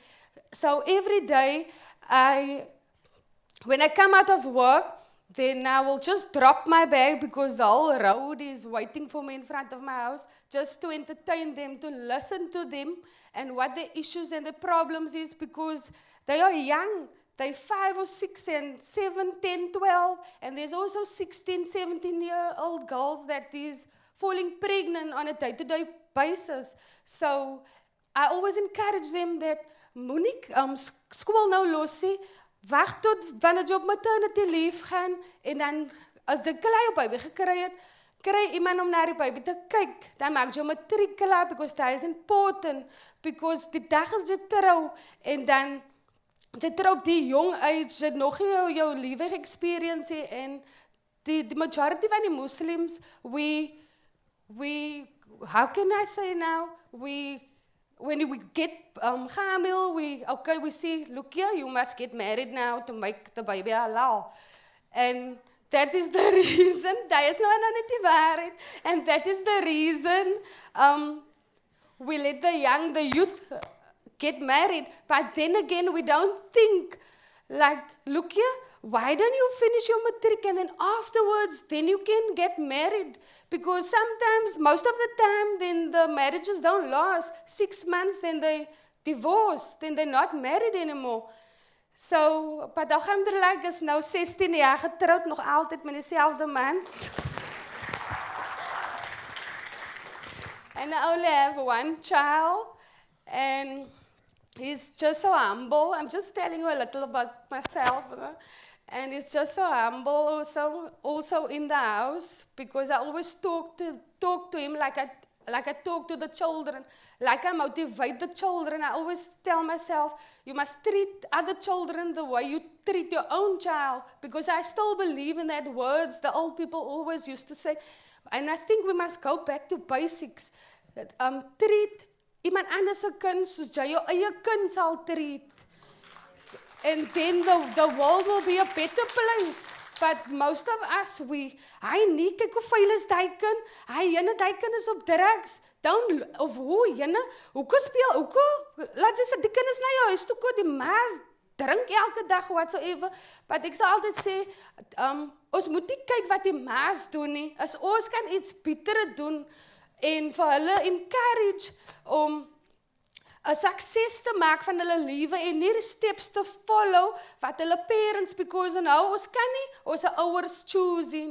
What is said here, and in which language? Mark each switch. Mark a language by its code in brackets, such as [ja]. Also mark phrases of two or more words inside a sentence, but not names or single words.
[en] So every day, when I come out of work, then I will just drop my bag because the whole road is waiting for me in front of my house, just to entertain them, to listen to them and what their issues and their problems is, because they are young. They're 5 or 6 and 7, 10, 12, and there's also 16, 17-year-old girls that is falling pregnant on a day-to-day basis. So I always encourage them that [af] moenie skool nou losie. Wag tot wanneer jy op [en] maternity leave [af] gaan en dan as jy klaar jou baby gekry het, kry iemand om na die baby te kyk. Dan maak jy matriek klaar [en] because that is important, because [af] die dag as jy trou en dan jy trou op die jong age, jy het nog jou lewe experience en die majority van die Muslims, [en] we how can I say now, when we get hamil, we see, look here, you must get married now to make the baby halal. And that is the reason, that is [af] nou net die waarheid, [en] and that is the reason we let the youth get married. But then again, we don't think, like, look here, why don't you finish your matric and then afterwards, then you can get married? Because sometimes, most of the time, then the marriages don't last. 6 months, then they divorce, then they're not married anymore. So, but alhamdulillah, [af] ek is nou 16 jaar getroud, nog altyd met dieselfde man. [en] And I only have one child, and he's just so humble. I'm just telling you a little about myself. And he's just so humble, also in the house, because I always talk to him like I talk to the children, like I motivate the children. I always tell myself, you must treat other children the way you treat your own child, because I still believe in that words the old people always used to say. And I think we must go back to basics. [af] Treat iemand anders se kind soos jy jou eie kind sal treat. [en] And then the world will be a better place. But most of us, [af] hy nie, kyk hoe vuil is die kind, hy jyne die kind is op drugs, of hoe jyne, hoekom speel, laat jy sê, die kind is na jou huis toe kom, die maas drink elke dag, [en] whatsoever, but [af] ek sal altyd sê, ons moet nie kyk wat die maas doen nie, as ons kan iets betere doen, en vir hulle encourage om 'n succes te maak van hulle lewe en nie die steps te follow wat hulle parents, because nou ons kan nie ons ouers choose nie.